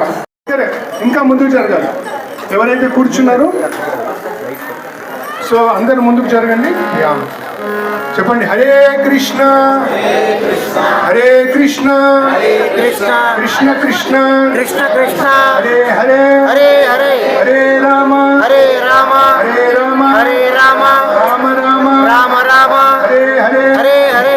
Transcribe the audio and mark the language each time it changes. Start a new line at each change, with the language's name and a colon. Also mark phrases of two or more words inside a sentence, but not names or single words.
Telugu: ఇంకా ముందుకు జరగాలి. ఎవరైతే కూర్చున్నారో సో అందరు ముందుకు జరగండి. చెప్పండి, హరే కృష్ణ హరే కృష్ణ కృష్ణ కృష్ణ కృష్ణ కృష్ణ హరే హరే హరే హరే హరే రామ హరే రామ హరే రామ హరే రామ రామ రామ రామ రామ హరే హరే హరే హరే.